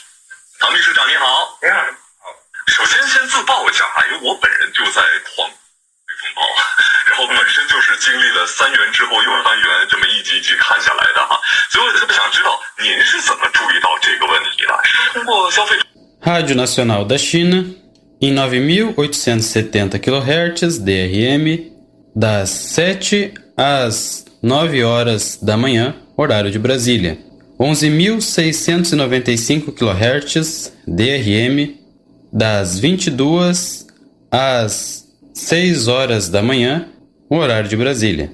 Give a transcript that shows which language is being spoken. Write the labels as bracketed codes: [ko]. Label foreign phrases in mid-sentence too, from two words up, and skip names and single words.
[zh] 唐秘书长你好。你好。首先自报一下哈，因为我本人就在广被风暴，然后本身就是经历了3元之后又3元这么一集一集看下来的哈，所以我特别想知道您是怎么注意到这个问题的？是通过消费者。 [pt] Rádio Nacional da China, em 9.870 kHz DRM, das 7 às 9 horas da manhã, horário de Brasília. 11.695 kHz DRM, das 22 às 6 horas da manhã, horário de Brasília.